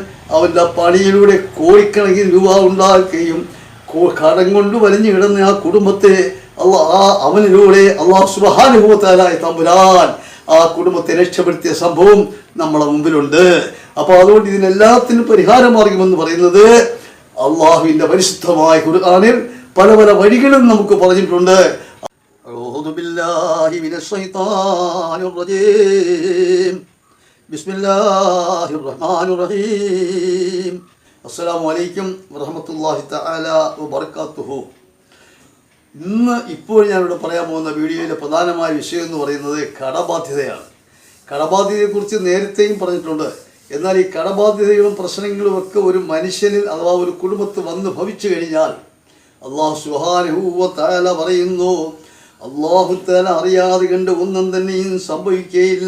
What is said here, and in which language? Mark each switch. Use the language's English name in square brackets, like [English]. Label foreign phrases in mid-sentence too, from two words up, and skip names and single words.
[Malayalam] അവൻ്റെ പണിയിലൂടെ കോടിക്കണക്കിന് രൂപ ഉണ്ടാക്കുകയും കടം കൊണ്ട് വലിഞ്ഞു കിടന്ന ആ കുടുംബത്തെ അവനിലൂടെ അല്ലാഹു [Arabic] سبحانه وتعالى [Malayalam] തമ്പുരാൻ ആ കുടുംബത്തെ രക്ഷപ്പെടുത്തിയ സംഭവം നമ്മളെ മുമ്പിലുണ്ട്. അപ്പോൾ അതുകൊണ്ട് ഇതിനെല്ലാത്തിനും പരിഹാരമാർഗമെന്ന് പറയുന്നത് അള്ളാഹുവിൻ്റെ പരിശുദ്ധമായ ഖുർആനിൽ പല പല വഴികളും നമുക്ക് പറഞ്ഞിട്ടുണ്ട്. [Arabic] أعوذ بالله من الشيطان الرجيم بسم الله الرحمن الرحيم السلام عليكم ورحمة الله تعالى وبركاته. [Malayalam] ഇപ്പോൾ ഞാനിവിടെ പറയാൻ പോകുന്ന വീഡിയോയിലെ പ്രധാനമായ വിഷയം എന്ന് പറയുന്നത് കടബാധ്യതയാണ്. കടബാധ്യതയെക്കുറിച്ച് നേരത്തെയും പറഞ്ഞിട്ടുണ്ട്. എന്നാൽ ഈ കടബാധ്യതകളും പ്രശ്നങ്ങളും ഒക്കെ ഒരു മനുഷ്യനിൽ അഥവാ ഒരു കുടുംബത്തിൽ വന്ന് ഭവിച്ചു കഴിഞ്ഞാൽ അല്ലാഹു [Arabic] سبحانه وتعالى [Malayalam] പറയുന്നു, അല്ലാഹു തആല അറിയാതെ കണ്ട് ഒന്നും തന്നെയും സംഭവിക്കുകയില്ല.